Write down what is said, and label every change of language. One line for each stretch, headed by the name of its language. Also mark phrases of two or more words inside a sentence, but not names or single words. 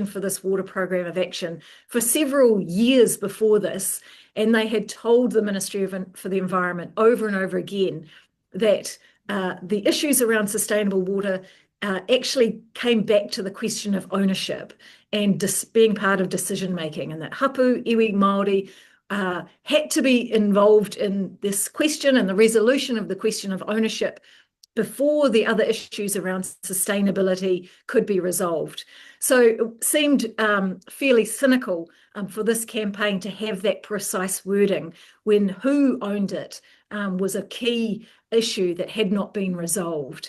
English: for this water program of action for several years before this, and they had told the Ministry for the Environment over and over again that the issues around sustainable water actually came back to the question of ownership and being part of decision making, and that
Māori: hapū, iwi, Māori
English: had to be involved in this question and the resolution of the question of ownership before the other issues around sustainability could be resolved. So it seemed fairly cynical for this campaign to have that precise wording when who owned it was a key issue that had not been resolved.